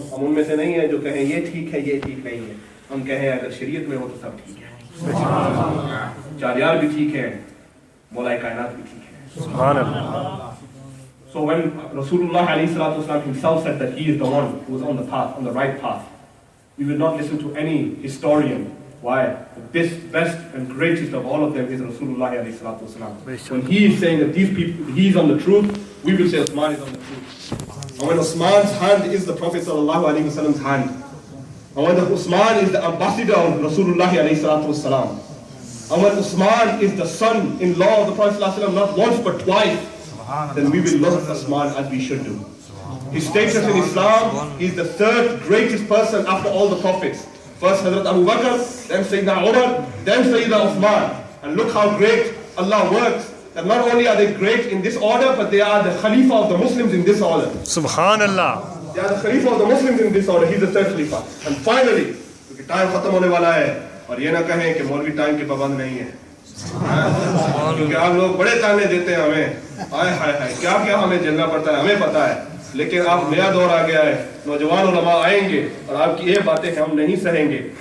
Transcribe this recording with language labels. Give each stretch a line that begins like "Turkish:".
Hindi: हम उनमें से नहीं है जो कहें ये ठीक है ये ठीक नहीं है, हम कहें अगर शरीयत में हो तो सब ठीक है, चारियार भी ठीक है, मौला कायनात भी ठीक है.
English: Subhanallah. So when Rasulullah alayhi salatu wasalam himself said that he is the one who is on the path, on the right path, we will not listen to any historian. Why? The best and greatest of all of them is Rasulullah alayhi salatu wasalam. When he is saying that these people, he is on the truth, we will say Uthman is on the truth. And when Uthman's hand is the Prophet sallallahu alaihi wasallam's hand, and when Uthman is the ambassador of Rasulullah alayhi salatu wasalam, and when Uthman is the son-in-law of the Prophet sallallahu alaihi wasallam not once but twice, then we will love Uthman as we should do. His status in Islam is the third greatest person after all the prophets. First Hazrat Abu Bakr, then Sayyidina Umar, then Sayyidina Uthman. And look how great Allah works. that not only are they great in this order, but they are the Khalifa of the Muslims in this order. Subhanallah. They are the Khalifa of the Muslims in this order. He's the third Khalifa. And finally,
Hindi: क्योंकि time खत्म होने वाला है, और ये ना कहें कि मौलवी टाइम के पाबंद नहीं है, क्योंकि आप लोग बड़े ताने देते हैं हमें, हाय हाय हाय क्या क्या हमें झेलना पड़ता है हमें पता है, लेकिन अब नया दौर आ गया है, नौजवान उलमा आएंगे और आपकी ये बातें हम नहीं सहेंगे।